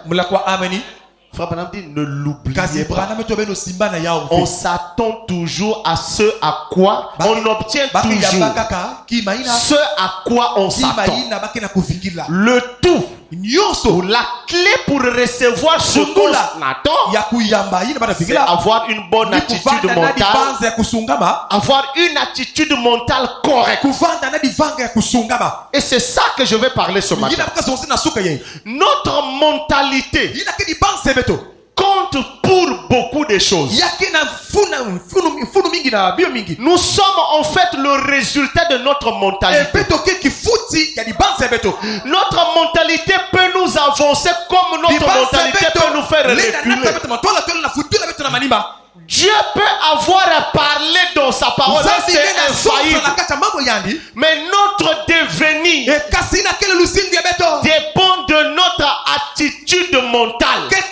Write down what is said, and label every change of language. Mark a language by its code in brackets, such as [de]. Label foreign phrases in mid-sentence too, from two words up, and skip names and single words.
[fr] Frère Branham dit: ne l'oubliez pas. On s'attend toujours à ce à quoi on obtient toujours ce à quoi on s'attend. Le tout [ktu] nyonso [fr] La clé pour recevoir ce [ktu] Fungula. [fr] qu'on attend, [ktu] ya kuyamba yina bana [fr] c'est [ktu] fikira [fr] avoir une bonne [ktu] ni [fr] attitude [ktu] kuvanda na [fr] mentale. [ktu] dibanza ya kusungama, [fr] Avoir une attitude mentale correcte. [ktu] kuvanda na divanga ya kusungama. [fr] Et c'est ça que je vais parler ce matin. [ktu] Yina baka sonse na suka ye. [fr] Notre mentalité [ktu] Yina ke dibanza beto. [fr] compte pour beaucoup de choses. [ktu] Yake na funu mingi na bio mingi. [fr] Nous sommes en fait le résultat de notre E mentalité. [ktu] beto ke kifuti ya dibanza beto. [fr] Notre mentalité peut nous avancer comme notre mentalité peut nous faire reculer. Dieu peut avoir parlé dans sa parole, c'est infaillible. Mais notre devenir dépend de notre attitude mentale.